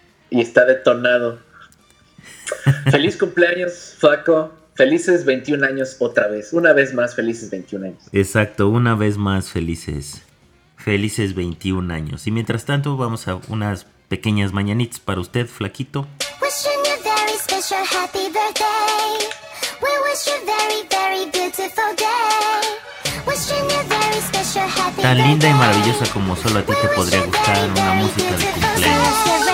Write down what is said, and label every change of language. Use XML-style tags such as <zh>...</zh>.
<es>Y está detonado. Feliz cumpleaños, Flaco. Felices 21 años otra vez. Una vez más, felices 21 años. Exacto, una vez más, felices. Felices 21 años. Y mientras tanto, vamos a unas pequeñas mañanitas para usted, Flaquito.</es> <en>Wishing you a very special happy birthday. We wish you a very, very beautiful day. Wishing you a very special happy birthday.</en> <es>Tan linda y maravillosa como solo a ti te podría gustar una música de cumpleaños.</es>